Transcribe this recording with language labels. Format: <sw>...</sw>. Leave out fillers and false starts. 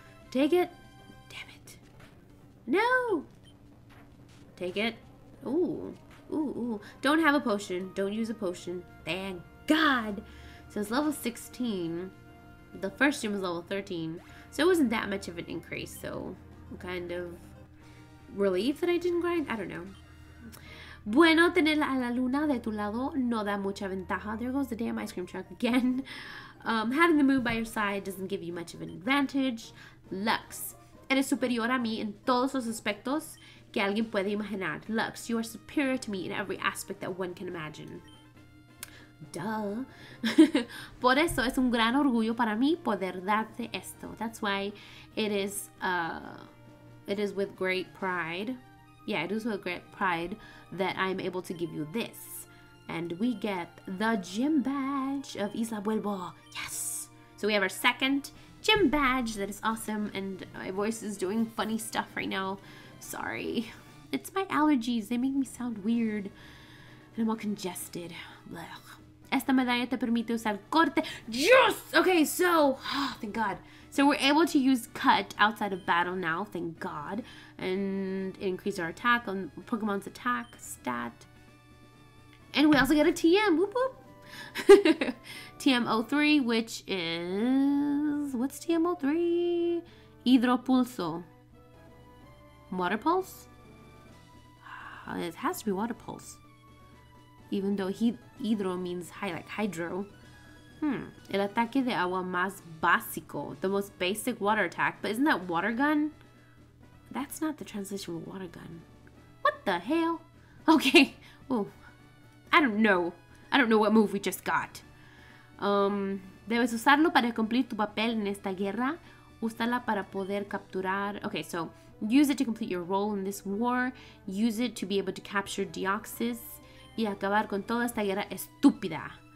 <en>Take it. Damn it. No. Take it. Ooh. Ooh, ooh. Don't have a potion. Don't use a potion. Thank God. So it's level 16. The first gym was level 13. So it wasn't that much of an increase. So I'm kind of relieved that I didn't grind. I don't know.</en> <es>Bueno, tener a la luna de tu lado no da mucha ventaja.</es> <en>There goes the damn ice cream truck again. Having the moon by your side doesn't give you much of an advantage. Lux.</en> <es>Eres superior a mí en todos los aspectos que alguien puede imaginar.</es> <en>Lux, you are superior to me in every aspect that one can imagine. Duh.</en> <es>Por eso es un gran orgullo para mí poder darte esto.</es> <en>That's why it is with great pride. Yeah, it is with great pride that I'm able to give you this. And we get the gym badge of Isla Buelbo. Yes! So we have our second gym badge. That is awesome. And my voice is doing funny stuff right now. Sorry. It's my allergies. They make me sound weird. And I'm all congested. Blech.</en> <es>Esta medalla te permite usar corte.</es> <en>Yes! Okay, so, oh, thank God. So we're able to use cut outside of battle now, thank God. And increase our attack on Pokemon's attack stat. And we also get a TM. Whoop whoop. TM03, which is... What's TM03? Hydropulso. Water Pulse? It has to be Water Pulse. Even though hidro means like hydro.</en> <es>El ataque de agua más básico.</es> <en>The most basic water attack. But isn't that water gun? That's not the translation for water gun. What the hell? Okay. Oh, I don't know. I don't know what move we just got.</en> <es>Debes usarlo para cumplir tu papel en esta guerra. Úsala para poder capturar.</es> <en>Okay, so use it to complete your role in this war. Use it to be able to capture Deoxys.</en> <es>Y acabar con toda esta guerra estúpida.</es>